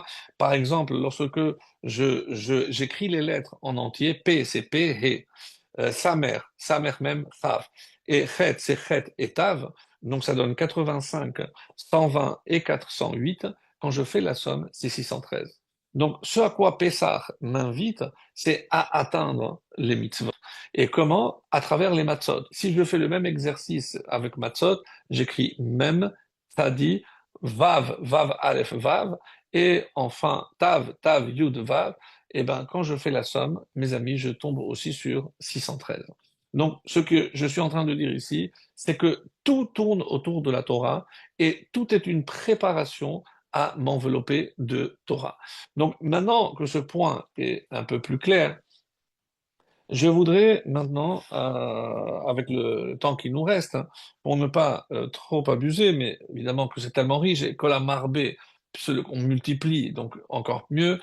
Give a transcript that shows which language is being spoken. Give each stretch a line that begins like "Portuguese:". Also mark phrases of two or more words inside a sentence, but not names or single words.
French: Par exemple, lorsque j'écris les lettres en entier, P c'est P, He, Samer même, Tav, et Chet c'est Chet et Tav, donc ça donne 85, 120 et 408. Quand je fais la somme, c'est 613. Donc ce à quoi Pessah m'invite, c'est à atteindre les mitzvot. Et comment? À travers les matzot. Si je fais le même exercice avec matzot, j'écris mem, tadi, vav, vav, aleph, vav, et enfin tav, tav, yud, vav. Et ben, quand je fais la somme, mes amis, je tombe aussi sur 613. Donc, ce que je suis en train de dire ici, c'est que tout tourne autour de la Torah et tout est une préparation à m'envelopper de Torah. Donc, maintenant que ce point est un peu plus clair, je voudrais maintenant, avec le temps qui nous reste, hein, pour ne pas trop abuser, mais évidemment que c'est tellement riche, et
Hebrew: Kola Marbé,
French: on multiplie, donc encore mieux.